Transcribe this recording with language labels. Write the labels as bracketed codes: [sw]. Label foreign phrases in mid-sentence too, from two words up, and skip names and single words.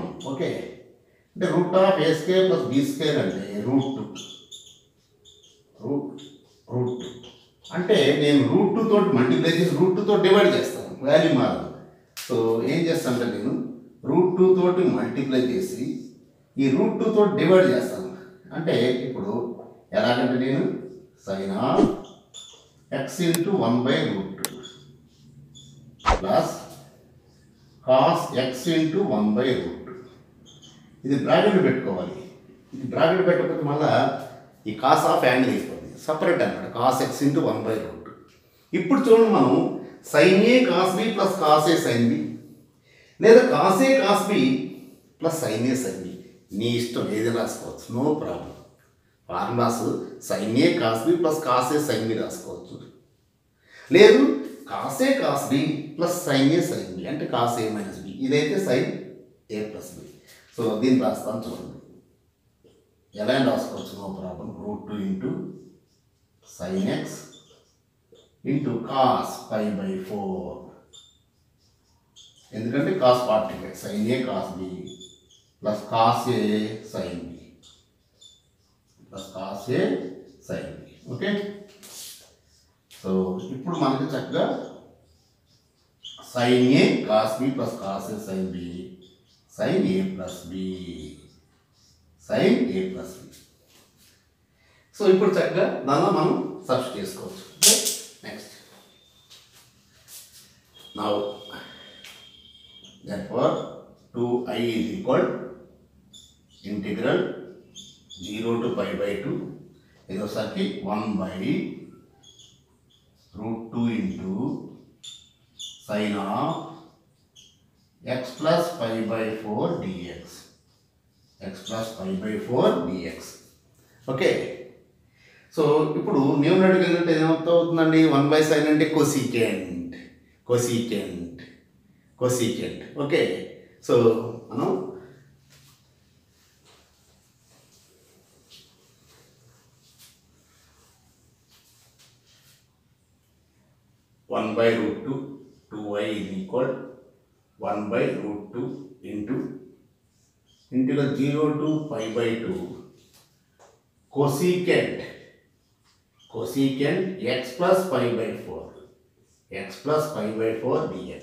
[te] ఓకే, అంటే [en] root of a square plus b square [te] అంటే రూట్ 2 అంటే నేను రూట్ 2 తోటి మల్టిప్లై చేసి రూట్ 2 తోటి డివైడ్ చేస్తాను, వాల్యూ మారదు. సో ఏం చేస్తానంటే నేను రూట్ 2 తోటి మల్టిప్లై చేసి ఈ రూట్ 2 తోటి డివైడ్ చేస్తాను. అంటే ఇప్పుడు ఎలాగంటే నేను [en] sin of x into 1 by root 2 plus cos x into 1 by root 2. [te] ఇది బ్రాకెట్ పెట్టుకోవాలి. ఇది బ్రాకెట్ పెట్టకపోతే మళ్ళీ ఈ [en] cos of angle [te] అయిపోతుంది, సపరేట్ అన్నమాట. [en] cos x into 1 by root 2. [te] ఇప్పుడు చూడండి, మనం [en] sin a cos b plus cos a sin b [te] లేదా [en] cos a cos b plus sin a sin b, [te] నీ ఇష్టం ఏది రాసుకోవచ్చు, [en] no problem. ఫార్ములాస్ sin a cos b plus cos a sin b రాసుకోవచ్చు. లేదు cos a cos b plus sin a sin b అంటే cos a minus b, ఇదైతే sin a plus b. [te] సో దీన్ని రాస్తాను చూడండి, ఎలా రాసుకోవచ్చు, [en] no problem. root 2 into sin x into cos pi by 4, ఎందుకంటే cos particle sin a cos b plus cos a sin b plus cos a sin b. ఓకే, సో [te] ఇప్పుడు మనకి చక్కగా [en] sin a cos b plus cos a sin b sin a plus b sin a plus b. [te] సో ఇప్పుడు చక్కగా దానిలో మనం సబ్స్టిట్యూట్ చేసుకోవచ్చు. [en] next now therefore 2i is equal integral 0 to pi by 2 [te] ఇది ఒకసారికి [en] 1/√2 into sin of x plus pi by 4 dx. x plus pi by 4 dx. ఓకే. [te] సో ఇప్పుడు న్యూమరేటర్ కంటే ఏమవుతుందండి 1/sin అంటే కోసికెంట్. ఓకే. [en] సో మనం (1/√2) 2y is equal 1/√2 into integral 0 to pi by 2 cosecant x plus pi by 4 dx.